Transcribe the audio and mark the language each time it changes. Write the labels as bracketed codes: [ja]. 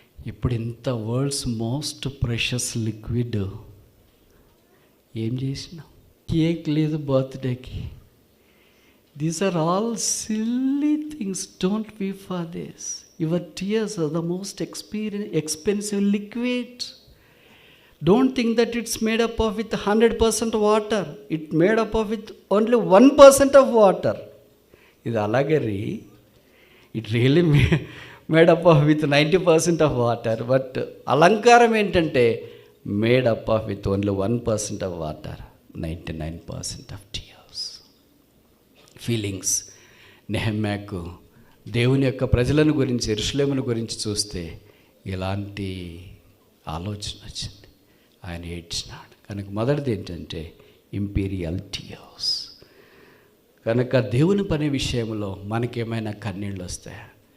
[te] ఇప్పుడు ఇంత world's most precious liquid ఏం చేసినాం? కేక్ లేదు బర్త్డేకి. [en] These are all silly things. Don't be for this. Your tears are the most expensive liquid. Don't think that it's made up of with 100% water. It made up of with only 1% of water. [te] ఇది అలాగే [en] it really made up of with 90% of water. But [te] అలంకారం ఏంటంటే [en] made up of with only 1% of water, 99% of tears. Feelings. [te] నెహెమ్యాకు దేవుని యొక్క ప్రజలను గురించి, యెరూషలేమును గురించి చూస్తే ఇలాంటి ఆలోచన వచ్చింది. ఆయన ఏడ్చినాడు. కనుక మొదటిది ఏంటంటే ఇంపీరియల్ టీయర్స్. కనుక దేవుని పని విషయంలో మనకేమైనా కన్నీళ్ళు వస్తాయా?